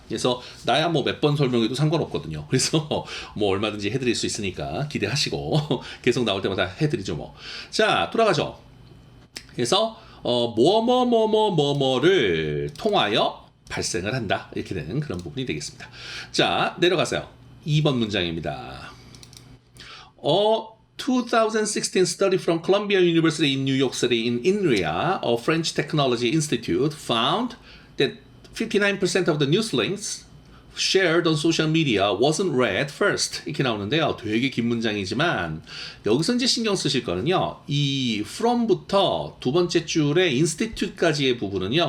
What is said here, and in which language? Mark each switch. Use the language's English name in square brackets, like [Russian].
[Korean] 그래서 나야 뭐 몇 번 설명해도 상관없거든요. 그래서 뭐 얼마든지 해드릴 수 있으니까 기대하시고 계속 나올 때마다 해드리죠 뭐. 자, 돌아가죠. 그래서 뭐뭐뭐뭐뭐뭐를 통하여 발생을 한다. 이렇게 되는 그런 부분이 되겠습니다. 자, 내려가세요. 2번 문장입니다. [English] 2016 study from Columbia University in New York City in INRIA, a French technology institute, found that 59% of the news links shared on social media wasn't read first. [Korean] 이렇게 나오는데요. 되게 긴 문장이지만 여기서 이제 신경 쓰실 거는요. 이 from부터 두 번째 줄의 institute까지의 부분은요.